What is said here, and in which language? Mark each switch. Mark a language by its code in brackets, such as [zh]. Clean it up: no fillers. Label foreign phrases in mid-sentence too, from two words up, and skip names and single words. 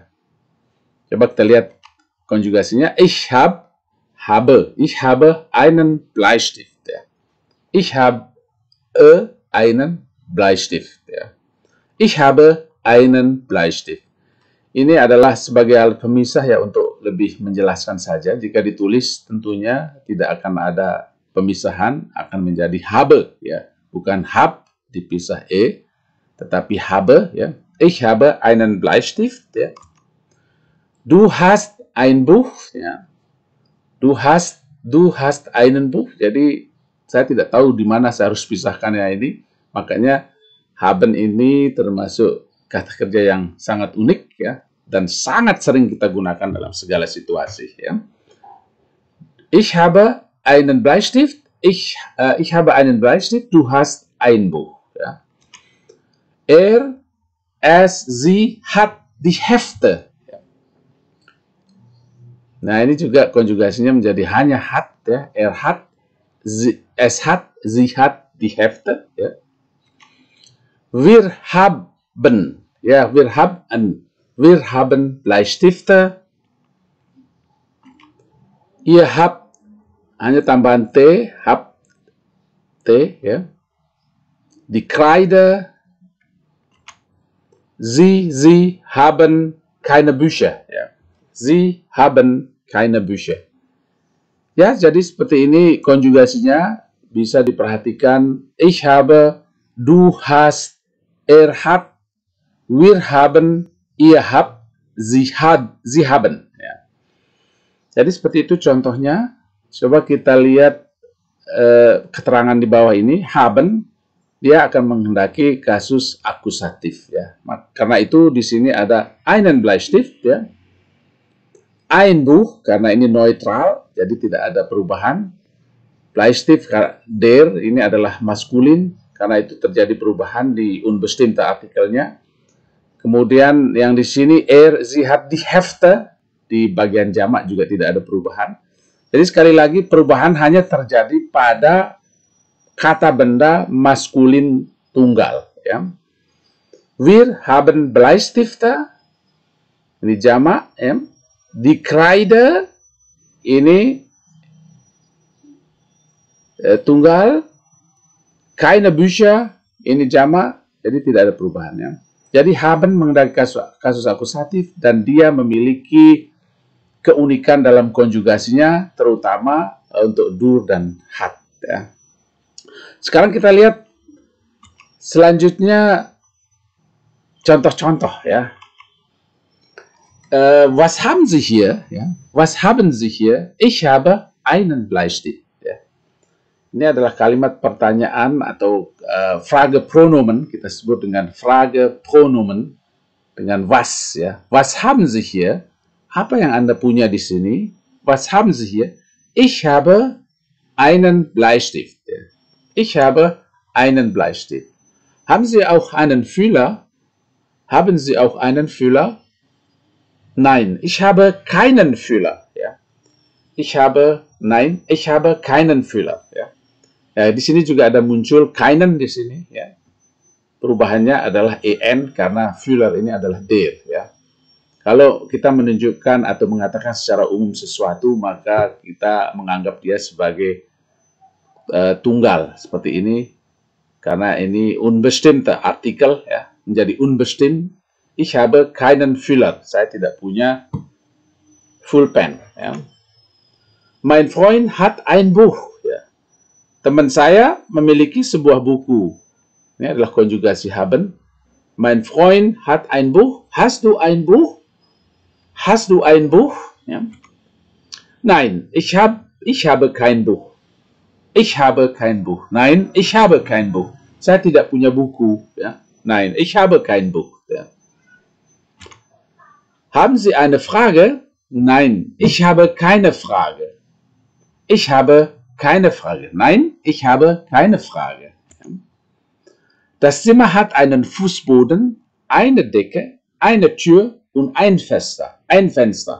[id] Coba kita lihat konjugasinya. [de] Ich habe einen Bleistift. [id] Ya. [de] Ich habe einen Bleistift. [id] Ya. [de] Ich habe einen Bleistift. [id] Ini adalah sebagai alat pemisah, ya, untuk lebih menjelaskan saja. Jika ditulis tentunya tidak akan ada pemisahan, akan menjadi habe, ya. bukan hab dipisah tetapi habe, ya. [de] Ich habe einen Bleistift, ya. Du hast ein Buch, ya. Du hast einen Buch. [id] Jadi saya tidak tahu di mana saya harus pisahkannya ini. Makanya haben ini termasuk kata kerja yang sangat unik, ya, dan sangat sering kita gunakan dalam segala situasi, ya. [de] Ich habe einen Bleistift. Ich habe einen Bleistift. Du hast ein Buch, ya. Sie hat die Hefte. [id] Nah, ini juga konjugasinya menjadi hanya hat, ya. [de] Es hat, sie hat die Hefte, ya. Wir haben, ya, wir haben Bleistifte. Ihr habt, [id] hanya tambahan T, habt, T, ya. [de] Die Kreide. Sie haben keine Bücher. Ya. Sie haben keine Bücher. [id] Ya, jadi seperti ini konjugasinya bisa diperhatikan. [de] Ich habe, du hast, er hat, wir haben, ihr habt, sie haben. [id] Ya. Jadi seperti itu contohnya. Coba kita lihat keterangan di bawah ini. Haben, dia akan menghendaki kasus akusatif, ya. Karena itu di sini ada [de] einen Bleistift, [id] ya. [de] Ein Buch, [id] karena ini neutral, jadi tidak ada perubahan. [de] Bleistift, der, [id] ini adalah maskulin, karena itu terjadi perubahan di [de] unbestimmte artikelnya. [id] Kemudian yang di sini [de] sie hat die Hefte, [id] di bagian jamak juga tidak ada perubahan. Jadi sekali lagi perubahan hanya terjadi pada kata benda maskulin tunggal, ya. [de] Wir haben Bleistifte, [id] ini jamak, ya. [de] Die Kreide, [id] ini tunggal. [de] Keine Bücher, [id] ini jamak, jadi tidak ada perubahan, ya. Jadi haben mengendaki kasus akusatif dan dia memiliki keunikan dalam konjugasinya, terutama untuk dur dan hat, ya. Sekarang kita lihat selanjutnya contoh-contoh, ya. [de] Was haben Sie hier? Ya. Was haben Sie hier? Ich habe einen Bleistift. [id] Ya. Ini adalah kalimat pertanyaan atau Fragepronomen, kita sebut dengan Fragepronomen dengan was, ya. [de] Was haben Sie hier? [id] Apa yang Anda punya di sini? [de] Was haben Sie hier? Ich habe einen Bleistift. [id] Ya. [de] Ich habe einen Bleistift. Haben Sie auch einen Füller? Haben Sie auch einen Füller? Nein, ich habe keinen Füller. Ja. Ich habe keinen Füller. [id] Ya. Ya, di sini juga ada muncul keinen di sini. Ya. Perubahannya adalah en karena Füller ini adalah der. Ya. Kalau kita menunjukkan atau mengatakan secara umum sesuatu, maka kita menganggap dia sebagai tunggal seperti ini, karena ini [de] unbestimmte artikel, [id] ya, menjadi unbestimmt. [de] Ich habe keinen Füller, [id] saya tidak punya Pulpen, ya. [de] Mein Freund hat ein Buch, [id] ya. Teman saya memiliki sebuah buku. Ini adalah konjugasi haben. [de] Mein Freund hat ein Buch. Hast du ein Buch? Hast du ein Buch? Ja. Nein, ich habe kein Buch. Ich habe kein Buch. Nein, ich habe kein Buch. [id] Saya tidak punya buku. Ya. [de] Nein, ich habe kein Buch. Ja. Haben Sie eine Frage? Nein, ich habe keine Frage. Ich habe keine Frage. Nein, ich habe keine Frage. Das Zimmer hat einen Fußboden, eine Decke, eine Tür und ein Fenster.